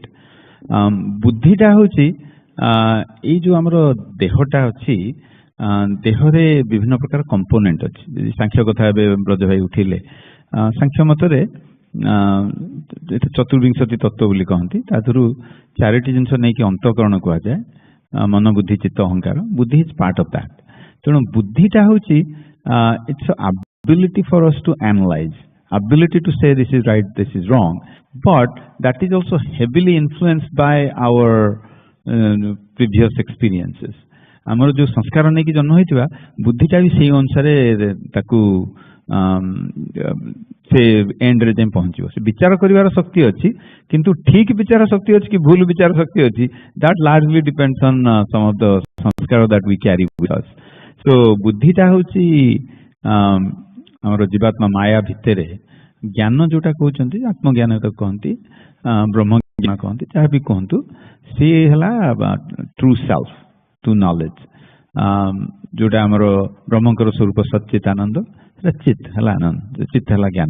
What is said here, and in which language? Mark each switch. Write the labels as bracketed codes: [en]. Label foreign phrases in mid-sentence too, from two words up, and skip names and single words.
[or] ବୁଦ୍ଧିଟା ହେଉଛି ଏଇ ଯୋଉ ଆମର ଦେହଟା ଅଛି, ଦେହରେ ବିଭିନ୍ନ ପ୍ରକାର କମ୍ପୋନେଣ୍ଟ ଅଛି। ସାଂଖ୍ୟ କଥା ଏବେ ବ୍ରଜ ଭାଇ ଉଠିଲେ, ସାଂଖ୍ୟ ମତରେ ଚତୁର୍ବିଂଶତି ତତ୍ତ୍ୱ ବୋଲି କହନ୍ତି, ତା ଦେହରୁ 4ଟି ଜିନିଷ ନେଇକି ଅନ୍ତଃକରଣ କୁହାଯାଏ, ମନ, ବୁଦ୍ଧି, ଚିତ୍ତ, ଅହଙ୍କାର। [en] ବୁଦ୍ଧି is part of that. [or] ତେଣୁ ବୁଦ୍ଧିଟା ହେଉଛି [en] it's an ability for us to analyze, ability to say this is right, this is wrong, but that is also heavily influenced by our previous experiences. [or] ଆମର ଯୋଉ ସଂସ୍କାର ନେଇକି ଜନ୍ମ ହେଇଥିବା ବୁଦ୍ଧିଟା ବି ସେଇ ଅନୁସାରେ ତାକୁ ସେ ଏଣ୍ଡରେ ଯାଇ ପହଞ୍ଚିବ। ସେ ବିଚାର କରିବାର ଶକ୍ତି ଅଛି, କିନ୍ତୁ ଠିକ ବିଚାର ଶକ୍ତି ଅଛି କି ଭୁଲ ବିଚାର ଶକ୍ତି ଅଛି, [en] that largely depends on some of the ସଂସ୍କାର that we carry with us. [or] So ବୁଦ୍ଧିଟା ହେଉଛି ଆମର ଜୀବାତ୍ମା ମାୟା ଭିତରେ ଜ୍ଞାନ ଯୋଉଟା କହୁଛନ୍ତି, ଆତ୍ମଜ୍ଞାନ ତାକୁ କହନ୍ତି, ବ୍ରହ୍ମଜ୍ଞାନ କହନ୍ତି, ଯାହା ବି କୁହନ୍ତୁ, ସିଏ ହେଲା [en] true self, true knowledge. [or] ଯୋଉଟା ଆମର ବ୍ରହ୍ମଙ୍କର ସ୍ୱରୂପ ସଚ୍ଚିଦାନନ୍ଦ, ସେଟା ଚିତ୍ ହେଲା ଆନନ୍ଦ, ଚିତ୍ ହେଲା ଜ୍ଞାନ।